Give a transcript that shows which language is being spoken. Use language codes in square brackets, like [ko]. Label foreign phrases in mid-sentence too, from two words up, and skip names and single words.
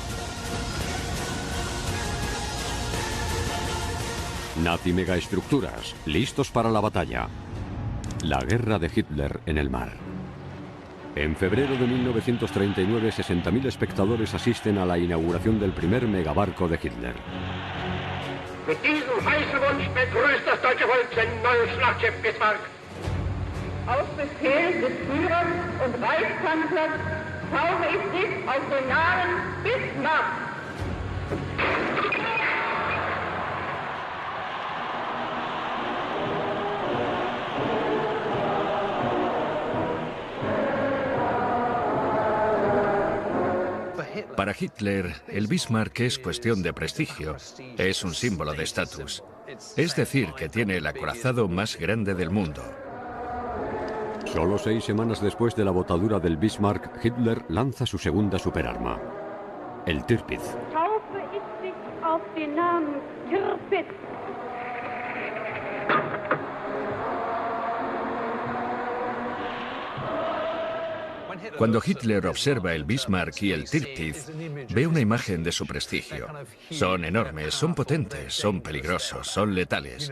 [es] Nazi Megaestructuras, listos para la batalla. La guerra de Hitler en el mar. En febrero de 1939, 60.000 espectadores asisten a la inauguración del primer megabarco de Hitler. [de] Mit diesem heißen Wunsch begrüßt das deutsche Volk sein neues Schlachtschiff Bismarck. Auf Befehl des Führers und Reichskanzlers tauche ich dich auf den Namen Bismarck. [es] Para Hitler, el Bismarck es cuestión de prestigio, es un símbolo de estatus. Es decir, que tiene el acorazado más grande del mundo. Solo 6 semanas después de la botadura del Bismarck, Hitler lanza su segunda superarma, el Tirpitz. [de] Taufe ich dich auf den Namen Tirpitz. [es] Cuando Hitler observa el Bismarck y el Tirpitz, ve una imagen de su prestigio. Son enormes, son potentes, son peligrosos, son letales.